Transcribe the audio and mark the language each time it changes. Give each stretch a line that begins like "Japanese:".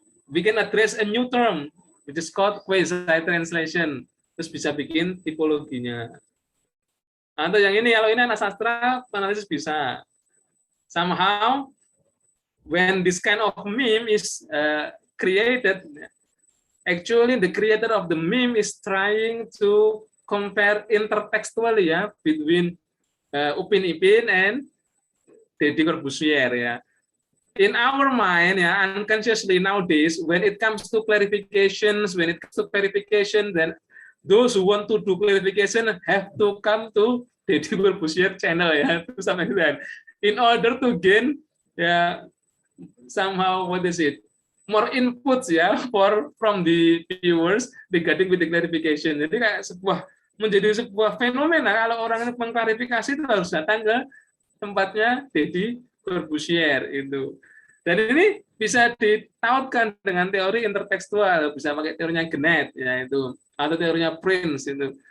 English: We can address a new term, which is called quasi translation.
Indonesian: Terus bisa bikin tipologinya. Atau yang ini, kalau ini anak sastra, analisis bisa.
English: Somehow, when this kind of meme is created, actually the creator of the meme is trying to compare intertextually ya between Upin Ipin and Deddy Corbuzier ya. In our mind, ya, unconsciously nowadays, when it comes to clarifications, then those who want to do clarification have to come to Deddy Corbuzier channel, ya, to some extent, in order to gain, ya, somehow what is it, more inputs, ya, from the viewers regarding with the clarification.
Indonesian: Jadi kayak menjadi sebuah fenomena kalau orang mengklarifikasi itu harus datang ke tempatnya Deddy Corbuzier itu. Dan ini bisa ditautkan dengan teori intertekstual, bisa pakai teorinya Genet ya itu, atau teorinya Prince itu.